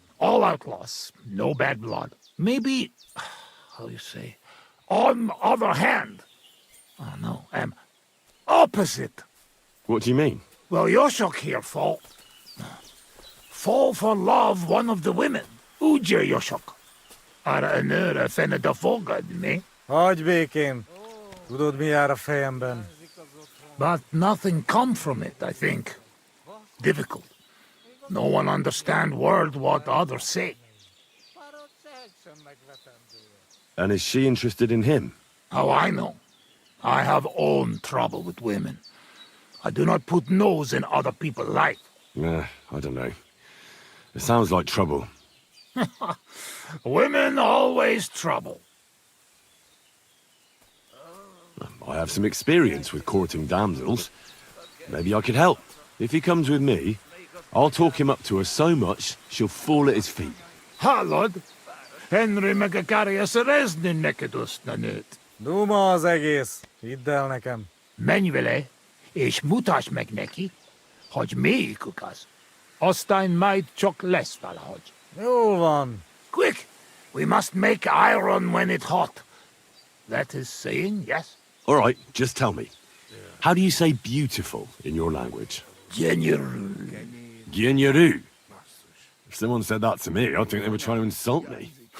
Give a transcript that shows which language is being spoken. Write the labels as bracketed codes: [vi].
[en] All outlaws, no bad blood. Maybe, how you say, on other hand, oh no, opposite. What do you mean? Well, Yoshok here fall for love one of the women. [hu] Ugye Yoshok? Arra nőre fene a fogad, mi? Hagyj békén. Tudod, mi jár a fejemben? [en] But nothing come from it, I think. Difficult. No one understand word what others say. And is she interested in him? How I know? I have own trouble with women. I do not put nose in other people's life. I don't know. It sounds like trouble. Women always trouble. I have some experience with courting damsels. Maybe I could help. If he comes with me, I'll talk him up to her so much, she'll fall at his feet. [hu] Hallod? Henry meg akarja szerezni neked azt a nőt. Duma az egész. Hidd el nekem. Menj vele, és mutasd meg neki, hogy melyikük az. Aztán majd csak lesz valahogy. Jól van. [en] Quick! We must make iron when it's hot. That is saying, yes? All right, just tell me. How do you say beautiful in your language? [hu] Genyeru. Genyeru. [en] If someone said that to me, I'd think they were trying to insult me.